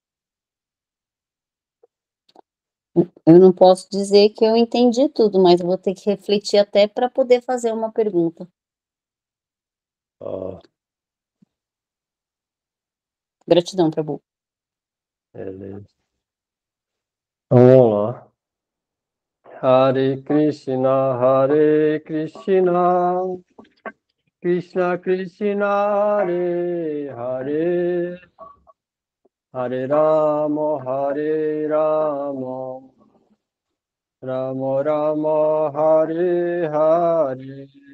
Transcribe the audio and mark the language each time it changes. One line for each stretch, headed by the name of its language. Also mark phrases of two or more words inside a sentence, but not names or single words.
Portuguese: Eu não posso dizer que eu entendi tudo, mas eu vou ter que refletir até para poder fazer uma pergunta. Gratidão, Prabhu. Beleza. Vamos lá. Hare Krishna, Krishna Krishna, Hare Hare, Hare Rama, Rama Rama, Hare Hare.